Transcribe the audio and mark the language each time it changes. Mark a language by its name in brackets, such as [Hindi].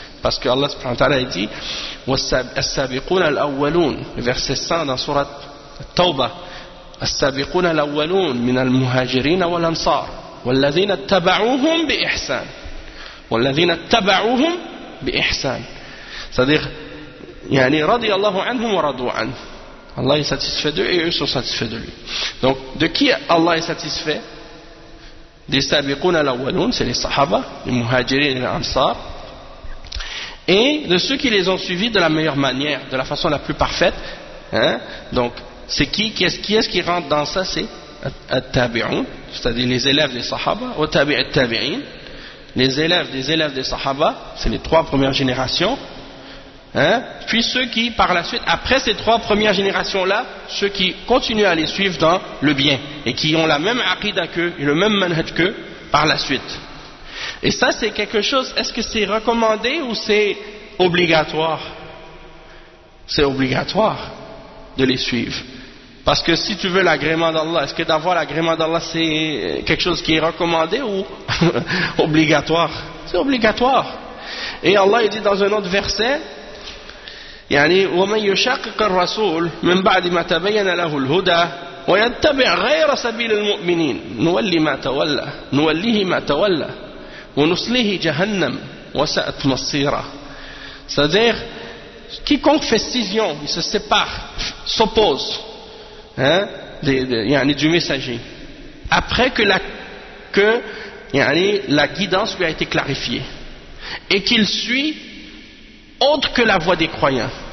[French] Parce que Allah subhanahu wa ta'ala a dit as-sabiquna al-awwalun, verset 100 dans sourate Tawbah, [Arabic] as-sabiquna al-awwalun min al-muhajirin wal-ansar والذين اتبعوهم بإحسان والذين اتبعوهم بإحسان. [French] C'est-à-dire [Arabic] يعني رضي الله عنهم ورضوا عنه. [French] Allah est satisfait d'eux et eux sont satisfaits de lui. Donc de qui Allah est satisfait? Des sabiquna al-awwalun, c'est les sahaba, les muhajirin et les ansar, et de ceux qui les ont suivis de la meilleure manière, de la façon la plus parfaite. Hein? Donc c'est qui est-ce qui rentre dans ça? C'est التابعون, c'est-à-dire les élèves des sahaba, ou tabi' al-tabi'in, les élèves des élèves des sahaba, c'est les trois premières générations. Hein? Puis ceux qui par la suite, après ces trois premières générations là, ceux qui continuent à les suivre dans le bien et qui ont la même aqida qu'eux et le même manhaj qu'eux par la suite. Et ça c'est quelque chose, est-ce que c'est recommandé ou c'est obligatoire? C'est obligatoire de les suivre. Parce que si tu veux l'agrément d'Allah, est-ce que d'avoir l'agrément d'Allah c'est quelque chose qui est recommandé ou obligatoire? C'est obligatoire. Et Allah il dit dans un autre verset, [Arabic] يعني ومن يشقق الرسول من بعد ما تبين له الهدى ويتبع غير سبيل المؤمنين نوليه ما تولى ونصليه جهنم وساءت مصيرا. [French] C'est-à-dire quiconque fait scission, il se sépare, s'oppose, hein, du messager après que la guidance lui a été clarifiée et qu'il suit autre que la voie des croyants.